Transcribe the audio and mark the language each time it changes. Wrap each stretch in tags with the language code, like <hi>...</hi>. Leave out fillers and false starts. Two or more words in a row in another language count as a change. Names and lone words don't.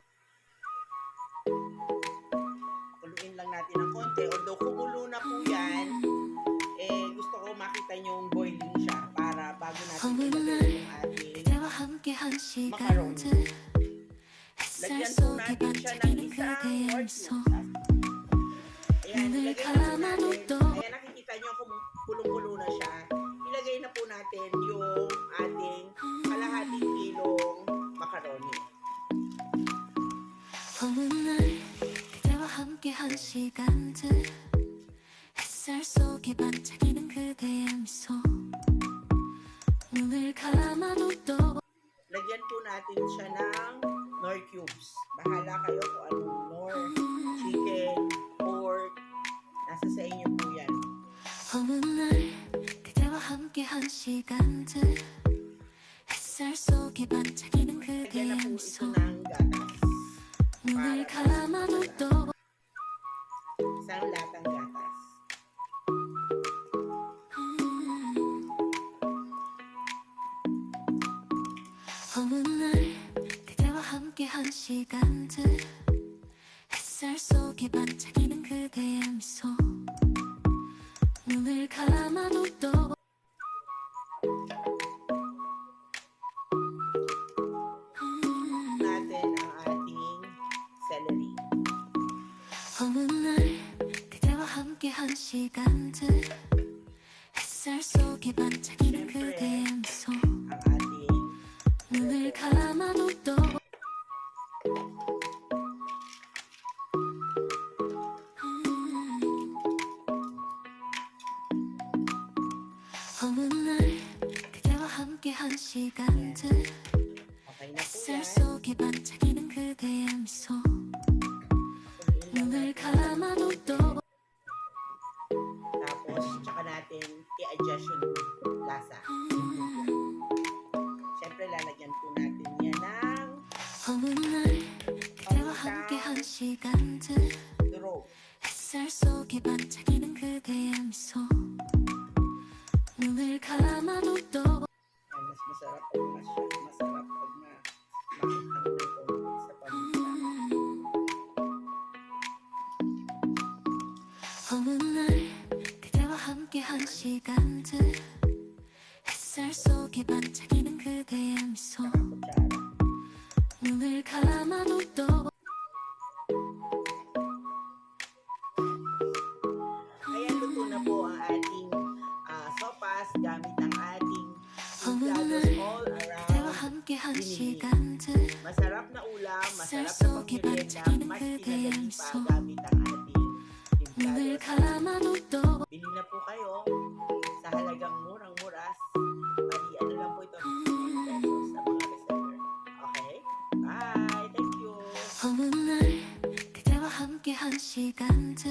<tl>Kuluin lang natin ng konti. Although kumulo na po yan, gusto ko makita yung boiling siya para bago natin ilagay yung ating</tl> <ko>그대와 함께한</ko> <tl>macaroni.</tl> <ko>시간들 햇살</ko> <tl>Lagyan po</tl> <ko>속에</ko> <tl>natin siya ng</tl> <ko>반짝이는</ko> <tl>isang</tl> <ko>그대의</ko> <tl>or</tl> <ko>미소</ko> <tl>two. Ayan,</tl> <ko>눈을</ko> <tl>ilagay na po</tl> <ko>감아도</ko> <tl>natin.</tl> <ko>또</ko> <tl>Ayan, nakikita nyo kung kulong-kulo na siya. Ilagay na po natin yung ating kalahating kilong macaroni.</tl> <ko>어느 날 그대와 함께한 시간들 햇살 속에 반짝이는 그대의 미소 눈을 감아도 또</ko> <tl>Lagyan po natin siya ng Knorr cubes. Bahala kayo kung anong Knorr, chicken, pork. Nasa sa inyo po yan.</tl> <ko>어느 날 그대와 함께한 시간들 햇살 속에 반짝이는</ko> <tl>Lagyan na</tl> <ko>그대의</ko> <tl>po ito</tl> <ko>미소</ko> <tl>ng gatas.</tl> <ko>눈을 감아도 또</ko> <tl>Isang latang gatas.</tl> <ko>어느 날 그대와 함께한 시간들 햇살 속에 반짝이는 그대의 미소 눈을 감아도 또</ko> <tl>Natin ang ating celery.</tl> <ko>어느 날 그대와 함께한 시간들 햇살 속에 반짝이는 그대의 미소</ko> <tl>Ang ating</tl> <ko>눈을 감아도 또 어느 날 그대와 함께한 시간들</ko> <tl>okay na po</tl> <ko>햇살</ko> <tl>yan.</tl> <ko>속에 반짝이는 그대의 미소</ko> <tl>Kuluin lang</tl> <ko>눈을</ko> <tl>natin.</tl> <ko>감아도 또</ko> <tl>Tapos, tsaka natin i-adjust yung lasa. Siyempre, lalagyan po natin yan ng</tl> <ko>어느 날 그대와 함께한 시간들</ko> <tl>durog.</tl> <ko>햇살 속에 반짝이는 그대의 미소 눈을 감아도 또</ko> <tl>Yan, mas masarap pag masarap pag makitang ng konti sa paminta.</tl> <ko>어느 날 그대와 함께한 시간들 햇살 속에 반짝이는 그대의 미소</ko> <tl>Saka kutsara.</tl> <ko>눈을 감아도 또</ko> <tl>Ayan, luto na po ang ating sopas gamit ang ating</tl> <ko>어느</ko> <tl>timplados</tl> <ko>날</ko> <tl>all</tl> <ko>그대와</ko> <tl>around.</tl> <ko>함께한</ko> <tl>Giniling.</tl> <ko>시간들</ko> <tl>Masarap na ulam,</tl> <ko>햇살</ko> <tl>masarap na</tl> <ko>속에</ko> <tl>pagmerienda,</tl> <ko>반짝이는</ko> <tl>mas</tl> <ko>그대의</ko> <tl>pinadali pa</tl> <ko>미소</ko> <tl>gamit ang ating</tl> <ko>눈을</ko> <tl>timplados.</tl> <ko>감아도 또</ko> <tl>Bili na po kayo sa halagang murang-muras. Pali, ano lang po ito, 59 pesos sa mga reseller.</tl> <en>Okay? Bye! Thank you!</en> <ko>어느 날 그대와 함께한 시간</ko>